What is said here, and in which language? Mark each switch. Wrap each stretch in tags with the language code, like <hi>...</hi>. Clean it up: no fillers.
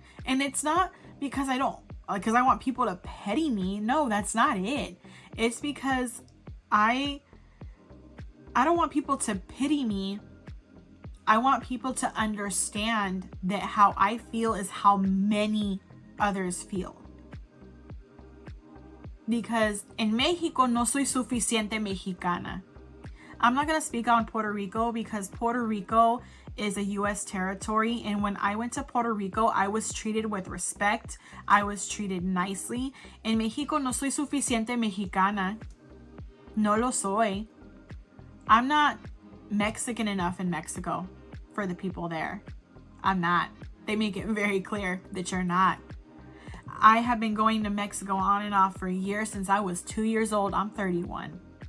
<en>And it's not because I want people to pity me. No, that's not it. It's because I don't want people to pity me. I want people to understand that how I feel is how many others feel.</en> <es>Because en Mexico no soy suficiente mexicana.</es> <en>I'm not going to speak on Puerto Rico, because Puerto Rico is a U.S. territory. And when I went to Puerto Rico, I was treated with respect. I was treated nicely.</en> <es>En Mexico no soy suficiente mexicana. No lo soy.</es> <en>I'm not Mexican enough in Mexico for the people there. I'm not. They make it very clear that you're not. I have been going to Mexico on and off for years, since I was 2 years old. I'm 31.</en>